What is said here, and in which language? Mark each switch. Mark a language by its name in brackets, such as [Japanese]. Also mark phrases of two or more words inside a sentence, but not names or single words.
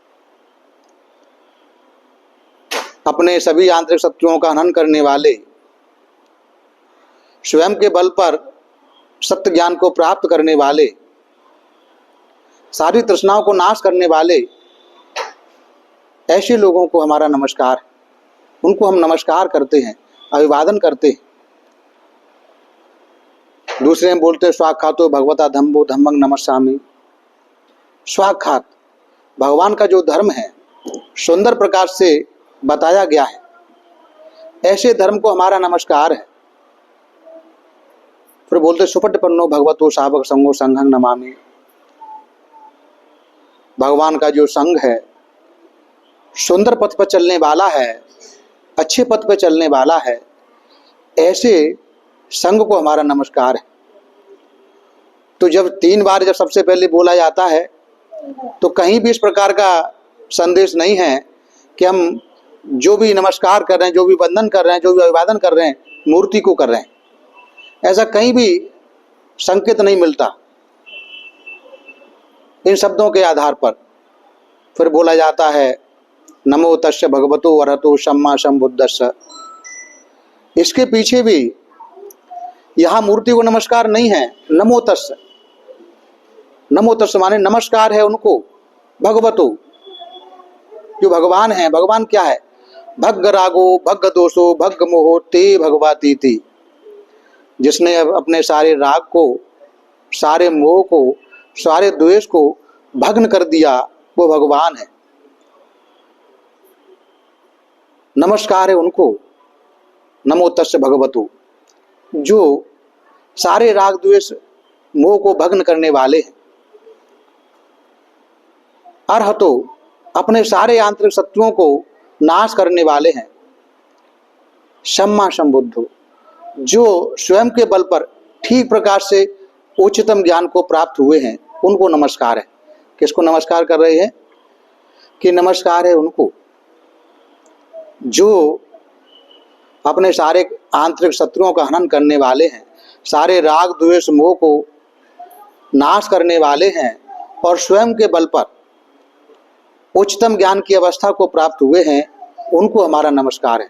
[Hindi] अपने सभी आंतरिक शत्रुओं का हनन करने वाले, स्वयं के बल पर सत्य ज्ञान को प्राप्त करने वाले, सारी तृष्णाओं को नाश करने वाले, ऐसे लोगों को हमारा नमस्कार है। उनको हम नमस्कार करते हैं, अभिवादन करते हैं। दूसरे में बोलते [Pali] स्वाख्यातो भगवता धम्मो धम्मं नमस्सामि। [Hindi] स्वाख्यात भगवान का जो धर्म है सुंदर प्रकार से बताया गया है, ऐसे धर्म को हमारा नमस्कार है। फिर बोलते [Pali] सुपटिपन्नो भगवतो शावक संगो संघं नमामि। [Hindi] भगवान का जो संघ है सुंदर पथ पर चलने वाला है, अच्छे पथ पर चलने वाला है, ऐसे संघ को हमारा नमस्कार है। तो जब 3 बार जब सबसे पहले बोला जाता है तो कहीं भी इस प्रकार का संदेश नहीं है कि हम जो भी नमस्कार कर रहे हैं, जो भी वंदन कर रहे हैं, जो भी अभिवादन कर रहे हैं, मूर्ति को कर रहे हैं। ऐसा कहीं भी संकेत नहीं मिलता। इन शब्दों के आधार पर फिर बोला जाता है [Pali] नमो तस्य भगवतो अरहतो सम्मा सम्बुद्धस्स। [Hindi] इसके पीछे भी यहाँ मूर्ति को नमस्कार नहीं है, [Pali] नमो तस्य। नमो तस्य [Hindi] माने नमस्कार है उनको, भगवतो, जो भगवान है। भगवान क्या है? [Pali] भग्ग रागो भग्ग दोषो भग्ग मोहो ते भगवती थी। [Hindi] जिसने अपने सारे राग को, सारे मोह को, सारे द्वेष को भग्न कर दिया, वो भगवान है। नमस्कार है उनको, [Pali] नमो तस्य भगवतो, [Hindi] जो सारे राग द्वेष मोह को भग्न करने वाले हैं। अरहतो, अपने सारे आंतरिक शत्रुओं को नाश करने वाले हैं। [Pali] सम्मा सम्बुद्धो, [Hindi] जो स्वयं के बल पर ठीक प्रकार से उच्चतम ज्ञान को प्राप्त हुए हैं, उनको नमस्कार है। किसको नमस्कार कर रहे हैं? कि नमस्कार है उनको जो अपने सारे आंतरिक शत्रुओं का हनन करने वाले हैं, सारे राग द्वेष मोह को नाश करने वाले हैं और स्वयं के बल पर उच्चतम ज्ञान की अवस्था को प्राप्त हुए हैं, उनको हमारा नमस्कार है।